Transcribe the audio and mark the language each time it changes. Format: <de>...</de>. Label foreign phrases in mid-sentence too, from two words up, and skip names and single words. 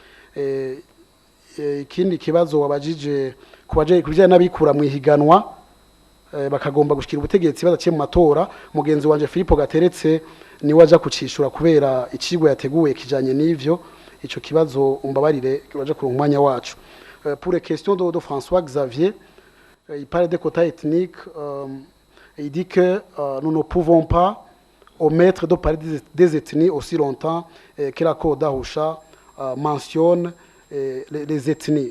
<rn>Ikindi kibazo wabajije kubijanye n'abikura mu ihiganwa bakagomba gushikira ubutegetsi badaciye mu matora, mugenzi wanje Philippe Gateretse ni waja kucishura kubera icigwa yateguye kijanye n'ivyo. Ico kibazo umbabarire baje ku mwanya wacu.</rn> <fr>Pour les questions de François Xavier, il parle des quotas ethniques, il dit que nous ne pouvons pas omettre de parler des ethnies aussi longtemps que l'accord d'Arusha mentionne les ethnies.</fr>